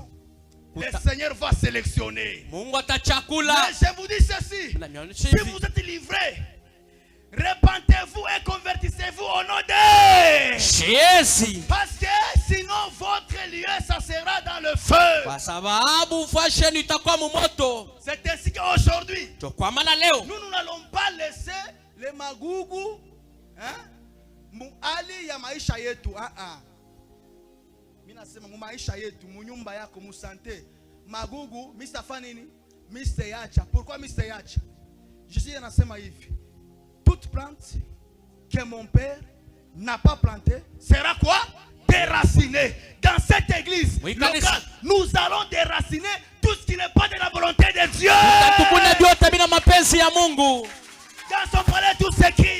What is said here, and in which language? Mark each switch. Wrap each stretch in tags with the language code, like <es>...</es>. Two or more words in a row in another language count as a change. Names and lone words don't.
<fr>Le Seigneur va sélectionner. Mais je vous dis ceci. Si vous êtes livrés, repentez-vous et convertissez-vous au nom de Jésus. Parce que sinon votre lieu ça sera dans le feu. C'est ainsi qu'aujourd'hui nous n'allons pas laisser les</fr> <sw>magougou muali ya maisha yetu. Mimi nasema mu maisha yetu, mu nyumba yako, mu sante. Magugu Mr. Fanini, Mr. Yacha.</sw> <fr>Pourquoi Mr. Yacha?</fr> <sw>Jésus anasema hivi.</sw> <fr>Toute plante que mon père n'a pas plantée sera quoi? Déracinée. Dans cette église locale, nous allons déraciner tout ce qui n'est pas de la volonté de Dieu. Dans son palais tout s'écrit.</fr>